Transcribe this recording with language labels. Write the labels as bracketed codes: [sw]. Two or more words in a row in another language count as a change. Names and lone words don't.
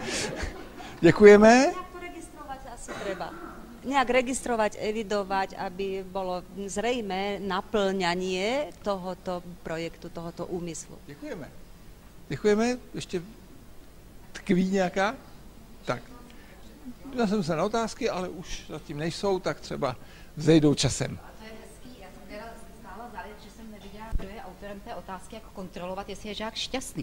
[cs] Děkujeme. [sk] Nejak to registrovať asi treba. Nejak registrovať, evidovať, aby bolo zrejmé naplňanie tohoto projektu, tohoto úmyslu. [cs] Děkujeme. Děkujeme. Ještě tkví nějaká? Tak. Já jsem se na otázky, ale už zatím nejsou, tak třeba vzejdou časem. A to je hezký, já jsem teda stála závět, že jsem neviděla, kdo je autor závěrem té otázky, jak kontrolovat, jestli je žák šťastný.